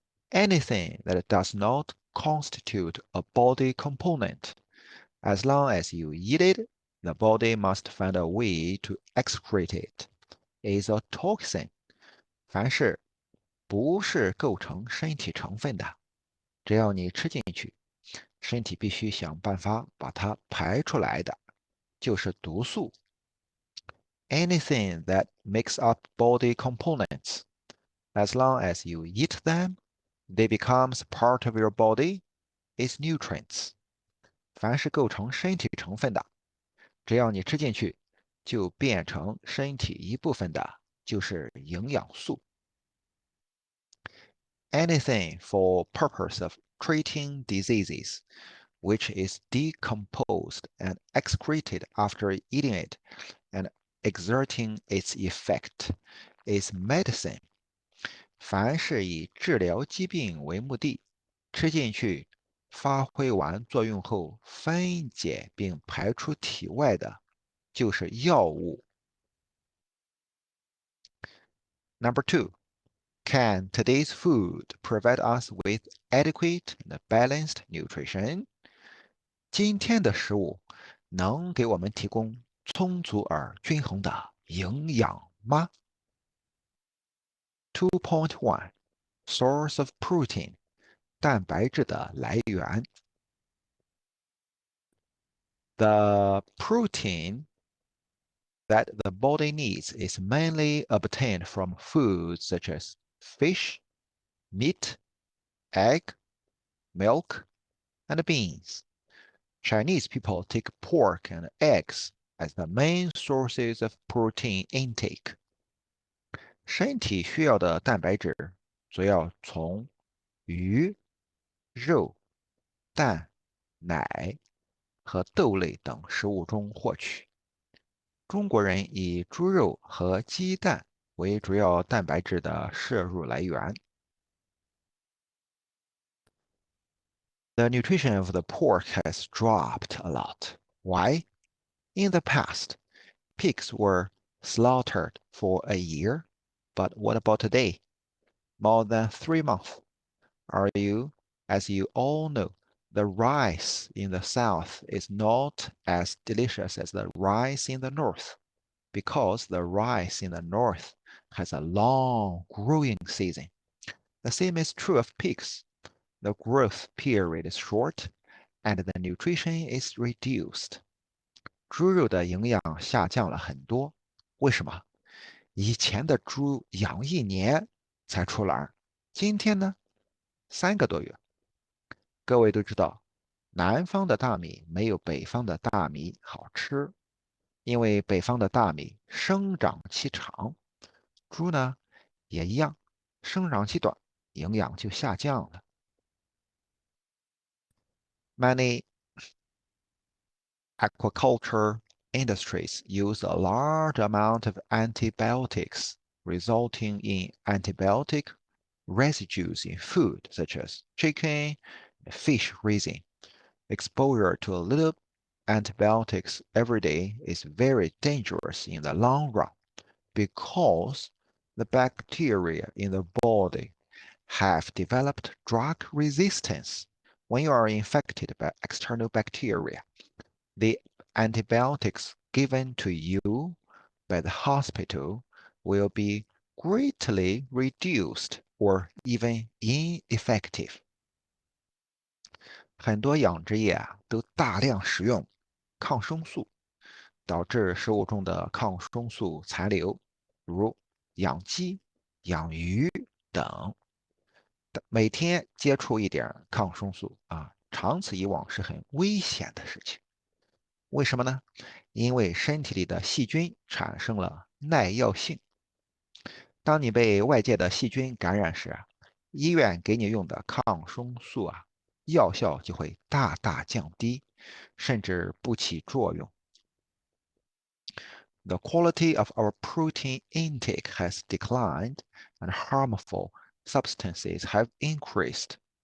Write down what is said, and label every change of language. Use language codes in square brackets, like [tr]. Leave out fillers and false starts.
[en] Anything that does not constitute a body component, as long as you eat it, the body must find a way to excrete it, is a toxin. [zh] 凡是不是构成身体成分的，只要你吃进去，身体必须想办法把它排出来的，就是毒素。 [en] Anything that makes up body components, as long as you eat them, they becomes part of your body, is nutrients. [zh] 凡是构成身体成分的，只要你吃进去，就变成身体一部分的，就是营养素。 [en] Anything for purpose of treating diseases, which is decomposed and excreted after eating it and exerting its effect, is medicine. [zh] 凡是以治疗疾病为目的，吃进去，发挥完作用后分解并排出体外的，就是药物。 [en] Number 2. Can today's food provide us with adequate and balanced nutrition? [zh] 今天的食物能给我们提供充足而均衡的营养吗？ [en] 2.1 Source of protein [zh] 蛋白质的来源 [en] The protein that the body needs is mainly obtained from foods such as fish, meat, egg, milk, and beans. Chinese people take pork and eggs as the main sources of protein intake. [zh] 身体需要的蛋白质主要从鱼、肉、蛋、奶和豆类等食物中获取。中国人以猪肉和鸡蛋为主要蛋白质的摄入来源。 [en] The nutrition of the pork has dropped a lot. Why? In the past, pigs were slaughtered for a year, but what about today? More than 3 months. As you all know, the rice in the south is not as delicious as the rice in the north, because the rice in the north has a long growing season. The same is true of pigs. The growth period is short, and the nutrition is reduced. [zh] 猪肉的营养下降了很多，为什么？以前的猪养一年才出栏，今天呢，3个多月。各位都知道，南方的大米没有北方的大米好吃，因为北方的大米生长期长，猪呢也一样，生长期短，营养就下降了。 [en] Many aquaculture industries use a large amount of antibiotics, resulting in antibiotic residues in food, such as chicken and fish raising. Exposure to a little antibiotics every day is very dangerous in the long run because the bacteria in the body have developed drug resistance. When you are infected by external bacteria, the antibiotics given to you by the hospital will be greatly reduced or even ineffective. [zh] 很多养殖业都大量使用抗生素，导致食物中的抗生素残留，如养鸡、养鱼等。每天接触一点抗生素长此以往是很危险的事情。为什么呢？因为身体里的细菌产生了耐药性。当你被外界的细菌感染时医院给你用的抗生素药效就会大大降低，甚至不起作用。 [en] The quality of our protein intake has declined and harmful substances have increased.